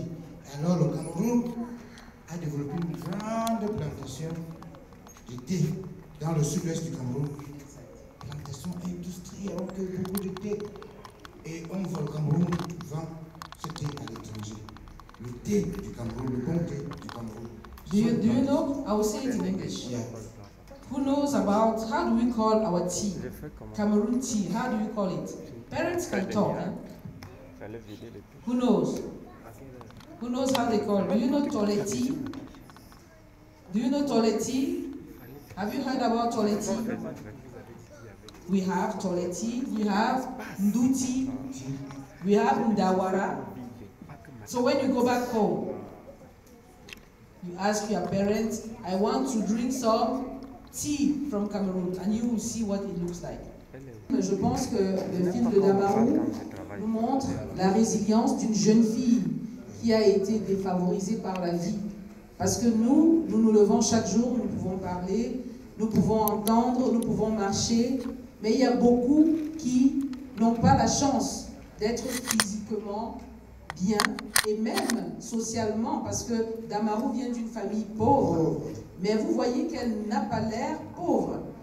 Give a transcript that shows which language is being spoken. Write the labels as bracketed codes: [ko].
[fr] Et alors, le Cameroun a développé une grande plantation de thé dans le sud-ouest du Cameroun. Plantation industrielle, on cueille beaucoup de thé. Et on voit le Cameroun vend ce thé à l'étranger. Le thé du Cameroun, le bon thé du Cameroun. [en] Do you know? I will say it in English. Yeah. Who knows about, how do we call our tea? Cameroon tea, how do you call it? Parents can talk. Eh? Who knows? Who knows how they call it? Do you know toilet tea? Do you know toilet tea? Have you heard about toilet tea? We have toilet tea, we have nduti, we have ndawara. So when you go back home, you ask your parents, I want to drink some tea from Cameroon, and you will see what it looks like. [fr] Je pense que le film de Damarou nous montre la résilience d'une jeune fille qui a été défavorisée par la vie. Parce que nous nous levons chaque jour, nous pouvons parler, nous pouvons entendre, nous pouvons marcher, mais il y a beaucoup qui n'ont pas la chance d'être physiquement bien et même socialement, parce que Damarou vient d'une famille pauvre, mais vous voyez qu'elle n'a pas l'air pauvre.